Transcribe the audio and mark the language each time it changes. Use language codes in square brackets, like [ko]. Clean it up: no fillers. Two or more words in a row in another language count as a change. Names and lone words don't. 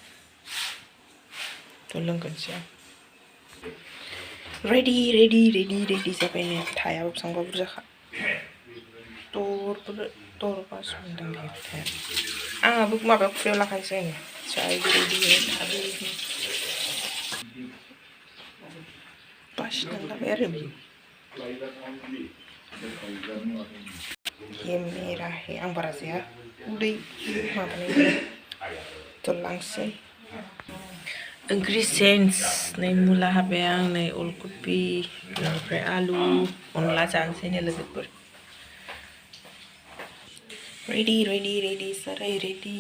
[brx] लोंगोनसै आं। रेडी जाबाय नै। थायाबो बेसेबांबा बुरजाखा। दरबासो मोनदां बे थाया। आंहाबो माबायाव खुरैयाव लाखानोसै आङो। जाय रेडी थाबो बासिनांलाबाय आरो [hi] ये मेरा है। [brx] आं बारा जाया, उदै माबानाय लांसै। ओंख्रि सेन्स नै मुला हाबाय आं, नै अलकपि, ओमफ्राय आलु अनला जानोसै नै लोगोफोर। रेडी साराय रेडी।